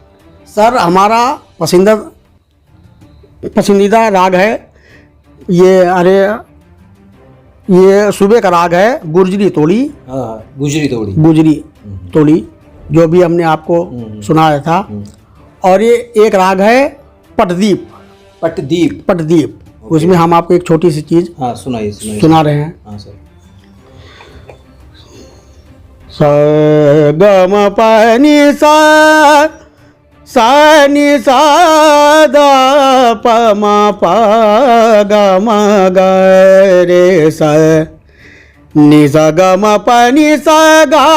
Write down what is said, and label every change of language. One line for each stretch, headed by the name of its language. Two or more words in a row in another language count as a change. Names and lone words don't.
Hindi: सर हमारा पसंदीदा राग है ये सुबह का राग है गुर्जरी तोड़ी। हाँ गुजरी तोड़ी। गुजरी तोड़ी जो भी हमने आपको सुनाया था। और ये एक राग है पटदीप। पटदीप। पटदीप। उसमें हम आपको एक छोटी सी चीज हाँ सुनाइए सुना रहे हैं। हाँ सर। स ग म प नि सा नि सा द प म प ग म ग रे सा नि सा ग म प नि सा ग